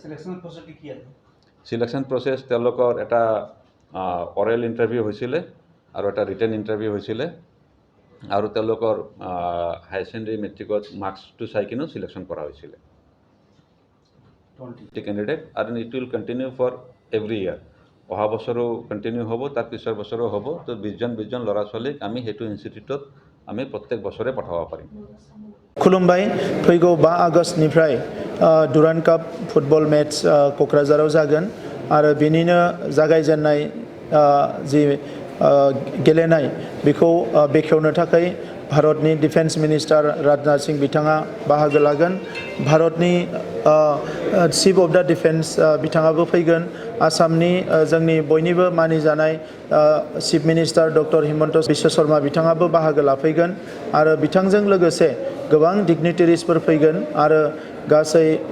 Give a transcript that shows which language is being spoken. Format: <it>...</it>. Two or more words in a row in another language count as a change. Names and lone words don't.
<en>selection process</en> <as>তেওঁলোকৰ এটা</as> <en>oral interview</en> <as>হৈছিলে আৰু এটা</as> <en>written interview</en> <as>হৈছিলে, আৰু তেওঁলোকৰ</as> <en>higher secondary</en> <as>মেট্ৰিকত মাৰ্কছটো চাই কিনেও চিলেকশ্যন কৰা হৈছিলে কেণ্ডিডেট। আৰু</as> <en>it will continue for every year.</en> <as>অহা বছৰো কণ্টিনিউ হ'ব, তাৰ পিছৰ বছৰো হ'ব। তো 20জন ল'ৰা ছোৱালীক আমি সেইটো ইনষ্টিটিউটত আমি প্ৰত্যেক বছৰে পঠাব পাৰিম।</as> <brx>खुलुमबाय। फैगौ 5 आगष्टनिफ्राय डुरान्ड काप</brx> <en>football match</en> <brx>क'क्राझाराव जागोन आरो बेनिनो जागायजेननाय जि गेलेनाय बेखौ बेखेवनो थाखाय भारतनि</brx> <en>defence minister</en> <brx>राजनाथ सिंह बिथाङा बाहागो लागोन भारतनि</brx> <en>chief of the defence</en> <brx>बिथाङाबो फैगोन आसामनि जोंनि बयनिबो मानिजानाय</brx> <en>chief minister</en> <brx>डक्टर हिमन्त बिश्व शर्मा बिथाङाबो बाहागो लाफैगोन आरो बिथांजों लोगोसे गोबां डिगनिटारिसफोर फैगोन आरो गासै</brx>